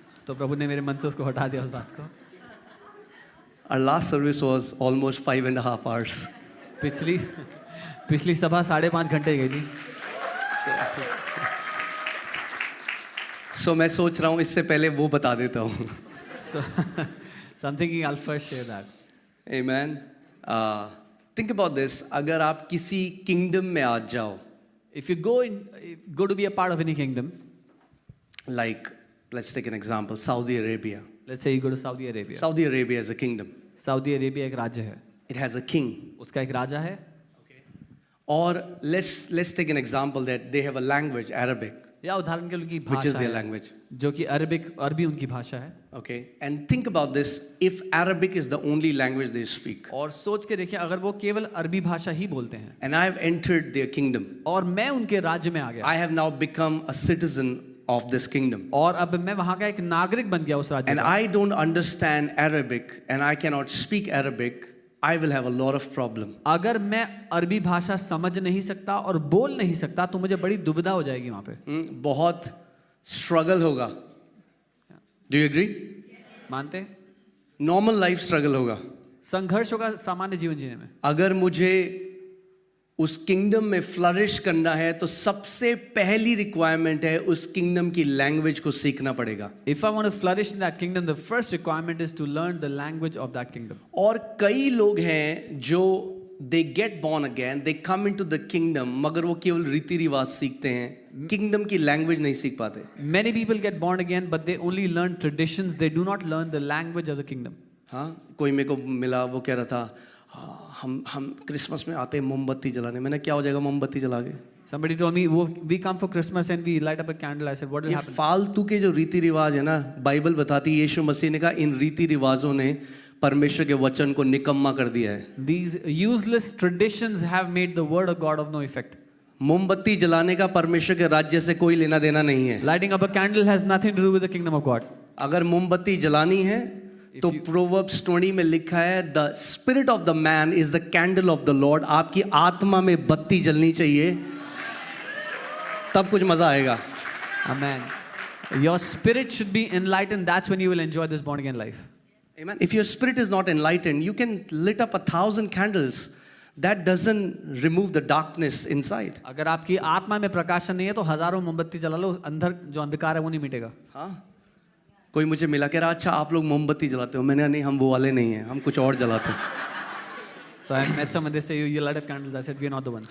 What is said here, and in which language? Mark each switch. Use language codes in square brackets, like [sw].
[hi] तो प्रभु ने मेरे मन से उसको हटा दिया उस बात को। [en] Our last service was almost 5.5 hours. [hi] पिछली सभा 5.5 घंटे गई थी। So मैं सोच रहा हूँ इससे पहले वो बता देता हूँ। [en] So I'm thinking I'll first share that. Amen. Think about this. [hi] अगर आप किसी kingdom में आ जाओ, [en] If you go to be a part of any kingdom, like let's take an example, Saudi Arabia. let's say you go to Saudi Arabia. Saudi Arabia is a kingdom. [hi] Saudi Arabia एक राज्य है। [en] It has a king. [hi] उसका एक राजा है। [en] Or let's take an example that they have a language, Arabic, [hi] या उदाहरण के लिए उनकी [en] which is [hi] भाषा [en] their language. [hi] जो कि अरबी उनकी भाषा है। [en] Okay. And think about this. If Arabic is the only language they speak, [hi] और सोच के देखिए अगर वो केवल अरबी भाषा ही बोलते हैं [en] and I have entered their kingdom, [hi] और मैं उनके राज्य में आ गया [en] I have now become a citizen of this kingdom. [hi] और अब मैं वहाँ का एक नागरिक बन गया उस राज्य [en] And [hi] का, [en] I don't understand Arabic and I cannot speak Arabic, I will have a lot of problem. [hi] अगर मैं अरबी भाषा समझ नहीं सकता और बोल नहीं सकता तो मुझे बड़ी दुविधा हो जाएगी वहाँ पे। बहुत स्ट्रगल होगा. [en] Do you agree? [hi] मानते हैं? नॉर्मल लाइफ स्ट्रगल होगा. संघर्ष होगा सामान्य जीवन जीने में. अगर मुझे उस किंगडम में फ्लरिश करना है तो सबसे पहली रिक्वायरमेंट है उस किंगडम की लैंग्वेज को सीखना पड़ेगा. [en] If I want to flourish in that kingdom, the first requirement is to learn the language of that kingdom. [hi] और कई लोग हैं जो [en] they get born again, they come into the kingdom, [hi] मगर वो केवल रीति रिवाज सीखते हैं, किंगडम की लैंग्वेज नहीं सीख पाते. [en] Many people get born again, but they only learn traditions. They do not learn the language of the kingdom. [hi] हाँ, कोई मेरे को मिला, वो कह रहा था हम क्रिसमस में आते हैं मोमबत्ती जलाने. मैंने क्या हो जाएगा मोमबत्ती जला के? [en] Somebody told me, we come for Christmas and we light up a candle. I said, what will [hi] ये [en] happen? [hi] फालतू के जो रीति रिवाज है ना, बाइबल बताती है यीशु मसीह ने कहा इन रीति रिवाजों ने परमेश्वर के वचन को निकम्मा कर दिया है. [en] These useless traditions have made the word of God of no effect. [hi] मोमबत्ती जलाने का परमेश्वर के राज्य से कोई लेना देना नहीं है. [en] Lighting up a candle has nothing to do with the kingdom of God. [hi] अगर मोमबत्ती जलानी है तो प्रोवर्ब्स 20 में लिखा है [en] The spirit of the man is the candle of the Lord. [hi] आपकी आत्मा में बत्ती जलनी चाहिए, तब कुछ मजा आएगा. [en] Amen. Your spirit should be enlightened. That's when you will enjoy this born again life. Amen. If your spirit is not enlightened, you can lit up 1,000 candles. That doesn't remove the darkness inside. [hi] अगर आपकी आत्मा में प्रकाशन नहीं है तो हजारों मोमबत्ती जला लो, अंदर जो अंधकार है वो नहीं मिटेगा. हाँ, कोई मुझे मिला कह रहा अच्छा आप लोग मोमबत्ती जलाते हो. मैंने नहीं, हम वो वाले नहीं हैं, हम कुछ और जलाते हैं. [en] So I met someone, they say you light up candles. I said we are not the ones.